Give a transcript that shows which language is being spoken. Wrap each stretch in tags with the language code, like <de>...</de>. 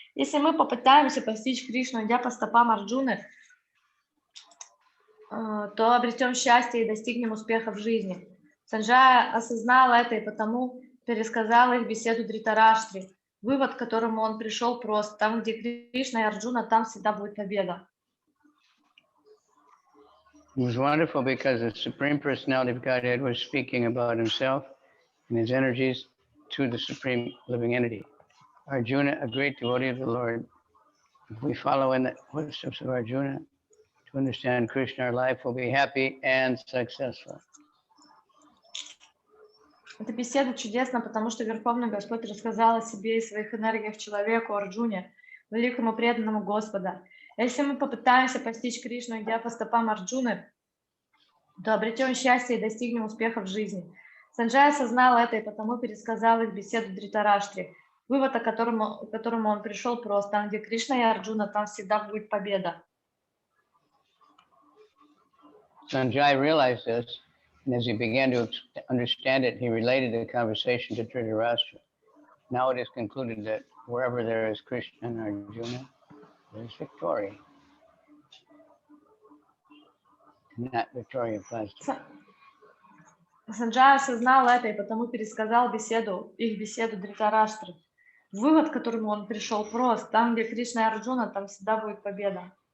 <ru>Если мы попытаемся постичь Кришну, идя по стопам Арджуны, то обретем счастье и достигнем успеха в жизни. Санджая осознал это и потому пересказал их беседу Дритараштре. Вывод, к которому он пришел, прост. Там, где Кришна и Арджуна, там всегда будет победа.</ru> <en>It was wonderful because the Supreme Personality of Godhead was speaking about himself and his energies to the Supreme Living Entity. Arjuna, a great devotee of the Lord, if we follow in the footsteps of Arjuna to understand Krishna, our life will be happy and successful.</en> <ru>Эта беседа чудесна, потому что Верховный Господь рассказал о себе и своих энергиях человеку Арджуне, великому преданному Господа. Если мы попытаемся постичь Кришну, идя по стопам Арджуны, то обретем счастье и достигнем успеха в жизни. Санджай осознал это и потому пересказал их беседу Дритараштре. Вывод, к которому он пришел, прост. Там, где Кришна и Арджуна, там всегда будет победа.</ru> <en>Sanjay realized this, and as he began to understand it, he related the conversation to Dhritarashtra. Now it is concluded that wherever there is Krishna and Arjuna, there is victory. And that victory applies to</en> <ru>Санджай осознал это и потому пересказал их беседу Дритараштре. Вывод, к которому он пришел, прост. Там, где Кришна и Арджуна, там всегда будет победа.</ru>